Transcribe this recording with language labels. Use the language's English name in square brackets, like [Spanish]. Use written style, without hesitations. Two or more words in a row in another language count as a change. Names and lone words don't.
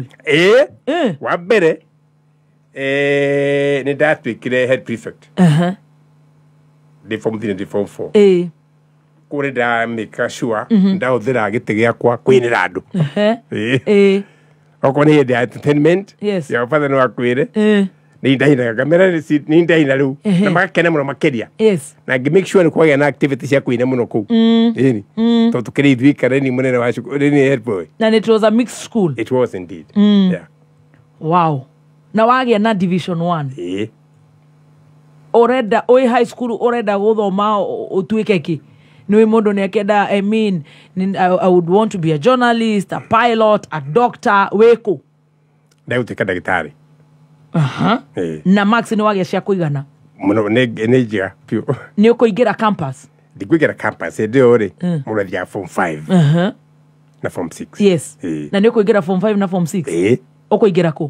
[Kikuyu] wa mbere nĩ ndatuĩkire [English] head prefect [Kikuyu] ndĩ form 3 ndĩ form 4 kũrĩ ndamĩka sure ndahũthĩra gĩtĩ gĩakwa kwĩnĩra andũ okorwo nĩ hĩndĩ ya entertainment ya ũbatha nĩ wakwĩre nĩ ndahinaga kamera nĩ ndahina rĩu na magakena mũno makĩria na ngĩ [English] make sure [Kikuyu] nĩ kwagĩa na activity cia kũina mũno kũu ĩni tondũ tũkĩrĩ ithuĩ kareni mũnene wa cukuru nĩ [English] head boy and it was a mixed school it was indeed [Kikuyu] wow na wagĩa na division 1 ũrenda ũĩ high school ũrenda gũthoma ũtuĩke kĩ nĩ mũndũ nĩ akenda [English] I mean I would want to be a journalist a pilot a doctor [Kikuyu] wĩkũ ndagũtuĩka ndagĩtarĩ na max nĩ wagĩa cia kũigana mũno nĩ njega piũ nĩ ũkũingĩra campus ndikũingĩra campus hĩndĩ ĩyo rĩ mũndũ athiaga form 5 na form 6 na nĩ ũkũingĩra form 5 na form 6 ũkũingĩra kũ